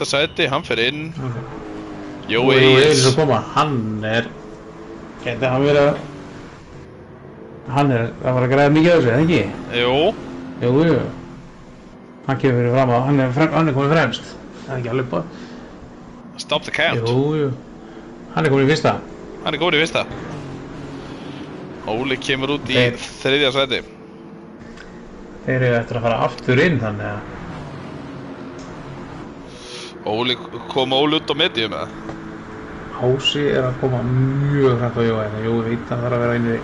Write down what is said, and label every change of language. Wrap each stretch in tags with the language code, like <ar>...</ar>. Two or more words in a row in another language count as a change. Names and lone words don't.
<is>sæti, hann fer inn. Jói Egils að koma, gæti hann verið að hann er að fara að græða mikið á þessu, eða ekki? Jú. Hann kemur fyrir fram á, hann er komið fremst. Það er ekki alveg búið.</is> <en>Stop the count.</en> <is>Jú. Hann er komið í fyrsta. Óli kemur út í 3. sæti. Þeir eru eftir að fara aftur inn, þannig að kom Óli út á medium eða? Ási er að koma mjög hrætt á Jói, en Jói veit að það þarf að vera inn í.</is>